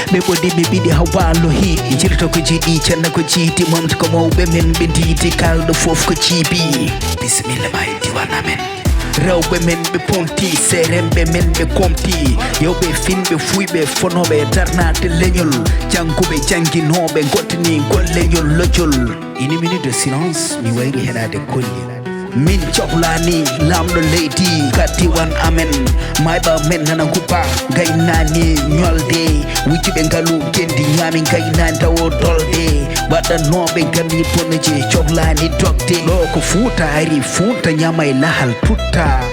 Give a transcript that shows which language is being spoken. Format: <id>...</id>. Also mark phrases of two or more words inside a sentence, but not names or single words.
<ff>Ɓe ɓodi, ɓe ɓiɗi, ha walo hiɗi. Jirto ko jiɗi, cenna ko jiiti, momti ko mawɓe men, ɓe ndiiti, kalɗo fof ko ciibi. Bisimilla ma e diwan amen. Rewɓe men ɓe ponti, seremɓe men ɓe komti. Yewɓe finɓe fuyɓe fonoɓe darnade leñol. Janguɓe janginoɓe gottini golleñol lojol.</ff> <fr>Une minute de silence,</fr> <ff>mi wayri heɗade kolli. Min cohlani lamɗo leydi, ka diwan amen. Mayɓa men nana hupa, gaynani ñolde. Wujjuɓe ngalu kendi ñami, gaynani tawo dolde. Waɗanoɓe ngami boneje, cohlani dogde. Ɗo ko Fuuta ari, Fuuta ñama e lahal tutta.</ff>